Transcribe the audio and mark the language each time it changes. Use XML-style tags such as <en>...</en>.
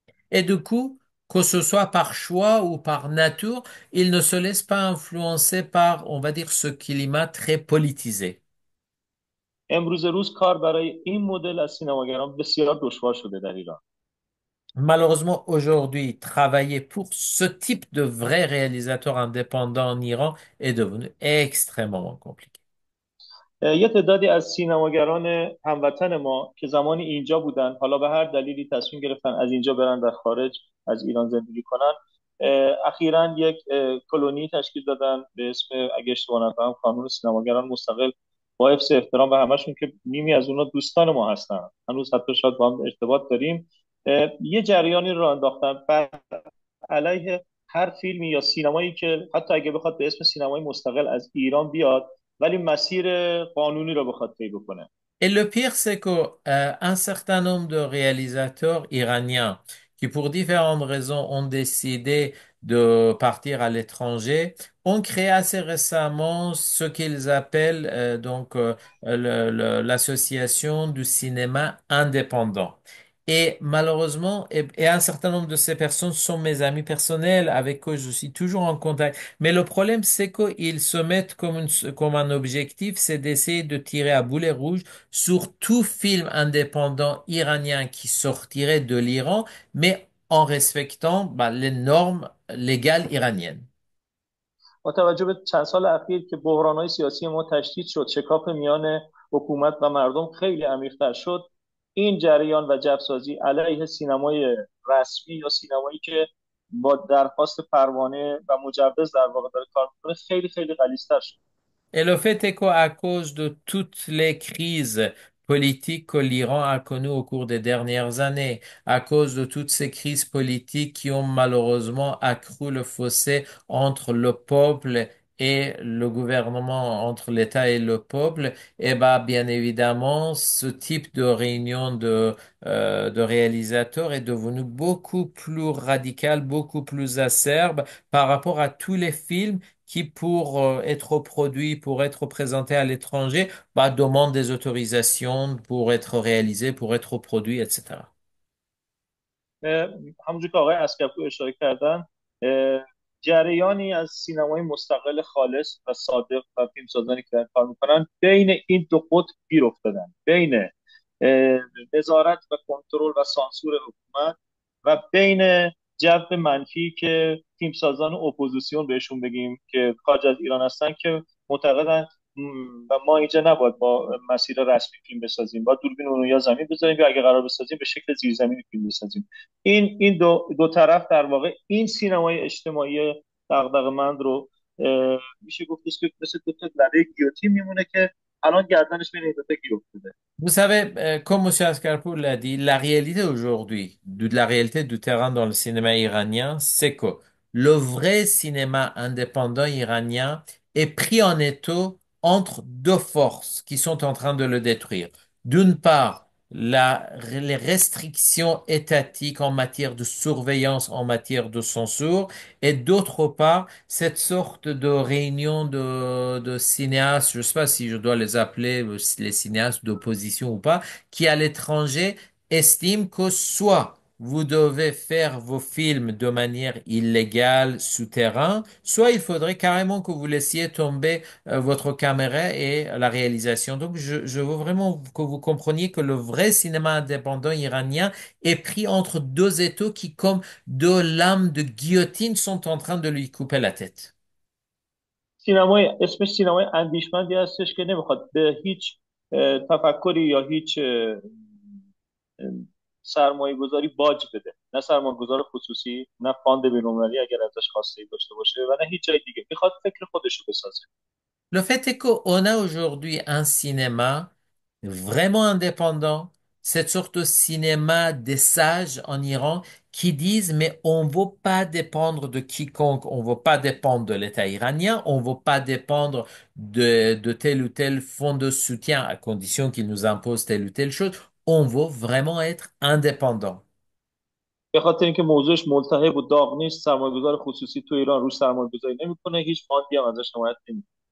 <fr>Et du coup, que ce soit par choix ou par nature, ils ne se laissent pas influencer par, on va dire, ce climat très politisé.</fr> <fa>امروز روز کار برای این مدل از سینماگران بسیار دشوار شده در ایران.</fa> <fr>Malheureusement, aujourd'hui, travailler pour ce type de vrai réalisateur indépendant en Iran est devenu extrêmement compliqué.</fr> <fa>یه تعدادی از سینماگران هموطن ما که زمانی اینجا بودن، حالا به هر دلیلی تصمیم گرفتن از اینجا برن در خارج از ایران زندگی کنن، اخیرا یک کلونی تشکیل دادن به اسم، اگه اشتباه نکنم، کانون سینماگران مستقل، با حفظ احترام به همشون که نیمی از اونها دوستان ما هستن، هنوز حتی شاید با هم ارتباط داریم. یه جریانی رو انداختن بر علیه هر فیلمی یا سینمایی که حتی اگه بخواد به اسم سینمای مستقل از ایران بیاد ولی مسیر قانونی رو بخواد طی بکنه.</fa> <fr>Et le pire, c'est que un certain nombre de réalisateurs iraniens qui, pour différentes raisons, ont décidé de partir à l'étranger, ont créé assez récemment ce qu'ils appellent l'association du cinéma indépendant. Et malheureusement, et un certain nombre de ces personnes sont mes amis personnels avec qui je suis toujours en contact. Mais le problème, c'est qu'ils se mettent comme un objectif, c'est d'essayer de tirer à boulet rouge sur tout film indépendant iranien qui sortirait de l'Iran, mais en respectant les normes légales iraniennes.</fr> <fa>با توجه به چند سال اخیر که بحران‌های سیاسی ما تشدید شد، شکاف میان حکومت و مردم خیلی عمیق‌تر شد، این جریان و جبسازی علیه سینمای رسمی یا سینمایی که با درخواست پروانه و مجوز در واقع داره کار میکنه خیلی خیلی غلیظ‌تر شد.</fa> <fr>Et le fait est qu'à cause de toutes les crises politiques que l'Iran a connues au cours des dernières années, à cause de toutes ces crises politiques qui ont malheureusement accru le fossé entre le peuple et le gouvernement, entre l'État et le peuple, eh ben, bien évidemment, ce type de réunion de réalisateurs est devenu beaucoup plus radical, beaucoup plus acerbe par rapport à tous les films qui, pour être produit, pour être présenté à l'étranger, demande des autorisations pour être réalisé, pour être produit, etc.</fr> <fa>همونجور که آقای اسکپو اشاره کردن، جریانی از سینمای مستقل خالص و صادق و فیلمسازانی که دارن کار میکنن بین این دو قطب گیر افتادن، بین نظارت و کنترل و سانسور حکومت و بین جو منفی که فیلمسازان اپوزیسیون بهشون بگیم که خارج از ایران هستن، که معتقدن و ما اینجا نباید با مسیر رسمی فیلم بسازیم، با دوربین اون یا زمین بذاریم، یا اگه قرار بسازیم به شکل زیرزمینی فیلم بسازیم. این دو طرف در واقع این سینمای اجتماعی دغدغه‌مند رو میشه گفتش که مثل دو تا لبه گیوتین میمونه که الان گردنش بین این دو تا گیر افتاده.</fa> <fr>Vous savez, comme M. Ascarpour l'a dit, la réalité aujourd'hui, de la réalité du terrain dans le cinéma iranien, c'est que le vrai cinéma indépendant iranien est pris en étau entre deux forces qui sont en train de le détruire. D'une part, les restrictions étatiques en matière de surveillance, en matière de censure, et d'autre part, cette sorte de réunion de cinéastes, je ne sais pas si je dois les appeler les cinéastes d'opposition ou pas, qui à l'étranger estiment que soit vous devez faire vos films de manière illégale, souterrain, soit il faudrait carrément que vous laissiez tomber votre caméra et la réalisation. Donc, je veux vraiment que vous compreniez que le vrai cinéma indépendant iranien est pris entre deux étaux qui, comme deux lames de guillotine, sont en train de lui couper la tête.</fr> <fa>سینمای اسمش سینمای اندیشمندی هستش که نمیخواد به هیچ تفکری یا هیچ سرمایه گذاری باج بده، نه سرمایه گذار خصوصی، نه فاند بین‌المللی اگر ازش خواسته داشته باشه، و نه هیچ جای دیگه. میخواد فکر خودش رو بسازه.</fa> <fr>Le fait est qu'on a aujourd'hui un cinéma vraiment indépendant, cette sorte de cinéma des sages en Iran qui disent, mais on ne veut pas dépendre de quiconque, on ne veut pas dépendre de l'État iranien, on ne veut pas dépendre de tel ou tel fonds de soutien à condition qu'il nous impose telle ou telle chose, on veut vraiment être indépendant.</fr> <fa>به خاطر اینکه موضوعش ملتهب و داغ نیست، سرمایه‌گذار خصوصی تو ایران روش سرمایه‌گذاری نمیکنه، هیچ فاندی هم ازش حمایت نمیکنه.</fa>